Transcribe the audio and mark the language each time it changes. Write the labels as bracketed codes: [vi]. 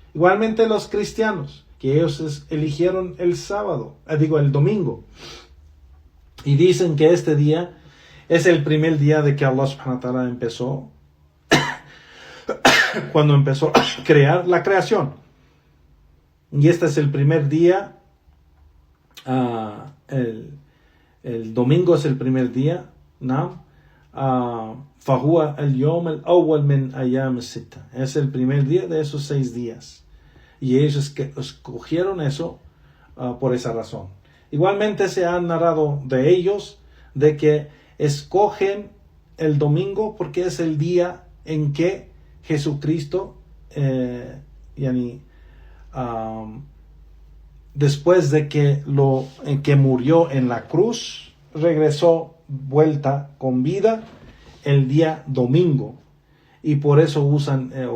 [es] Igualmente los cristianos, que ellos eligieron el sábado, el domingo, y dicen que este día es el primer día de que Allah subhanahu wa ta'ala empezó, cuando empezó a crear la creación. Y este es el primer día, el domingo es el primer día, ¿no? [ar] فهو اليوم الأول من أيام الستة. [es] Es el primer día de esos 6 días. Y ellos escogieron eso por esa razón. Igualmente se ha narrado de ellos de que escogen el domingo porque es el día en que Jesucristo, después de que murió en la cruz, regresó vuelta con vida el día domingo, y por eso usan